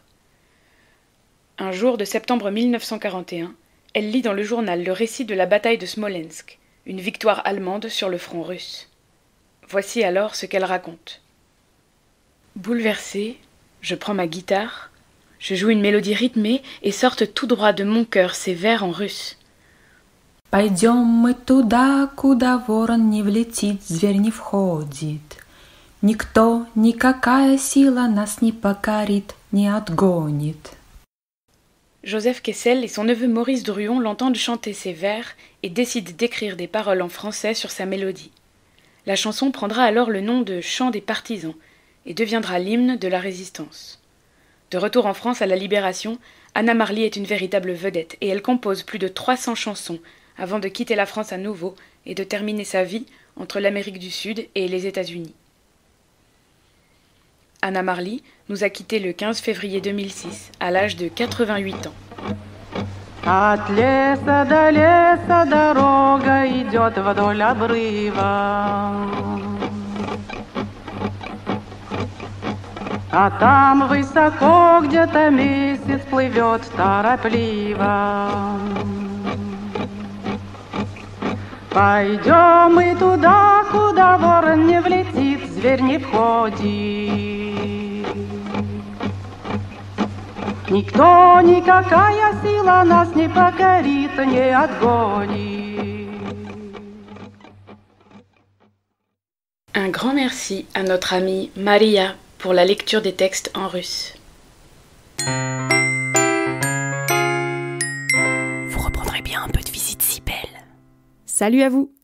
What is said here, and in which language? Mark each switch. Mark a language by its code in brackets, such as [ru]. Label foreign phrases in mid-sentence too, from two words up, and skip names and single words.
[fr] Un jour de septembre 1941, elle lit dans le journal le récit de la bataille de Smolensk, une victoire allemande sur le front russe. Voici alors ce qu'elle raconte. Bouleversée, je prends ma guitare, je joue une mélodie rythmée et sortent tout droit de mon cœur ces vers en russe. [ru] Пойдем мы туда, куда ворон не влетит, зверь не входит. Никто, никакая сила нас не покорит, не отгонит. [fr] Joseph Kessel et son neveu Maurice Druon l'entendent chanter ces vers et décident d'écrire des paroles en français sur sa mélodie. La chanson prendra alors le nom de Chant des partisans et deviendra l'hymne de la résistance. De retour en France à la Libération, Anna Marly est une véritable vedette et elle compose plus de 300 chansons avant de quitter la France à nouveau et de terminer sa vie entre l'Amérique du Sud et les États-Unis. Anna Marly nous a quittés le 15 février 2006, à l'âge de 88 ans. [ru] От леса до леса дорога идет вдоль обрыва. А там высоко где-то месяц плывет торопливо. Пойдем мы туда, куда ворон не влетит, зверь не входит. Никто, никакая сила нас не покорит, не отгонит. [fr] Un grand merci à notre amie Maria pour la lecture des textes en russe. Vous reprendrez bien un peu de visite si belle. Salut à vous.